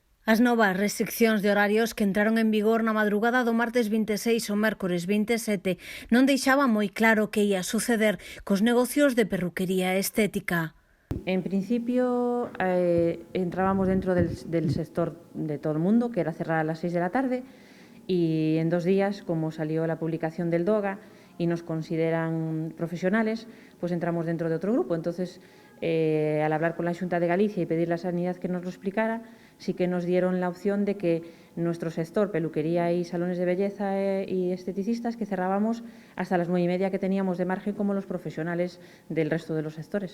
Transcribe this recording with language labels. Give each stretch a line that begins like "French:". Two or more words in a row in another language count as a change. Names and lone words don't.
Galician: As novas restriccións de horarios que entraron en vigor na madrugada do martes 26 ao mércores 27 non deixaban moi claro que ia suceder cos negocios de perruquería estética.
Spanish: En principio entrábamos dentro del sector de todo el mundo, que era cerrar a las 6 de la tarde, y en 2 días, como salió la publicación del DOGA y nos consideran profesionales, pues entramos dentro de otro grupo. Entonces, al hablar con la Xunta de Galicia y pedir la Sanidad que nos lo explicara, sí que nos dieron la opción de que nuestro sector, peluquería y salones de belleza y esteticistas, que cerrábamos hasta las 9:30 que teníamos de margen como los profesionales del resto de los sectores.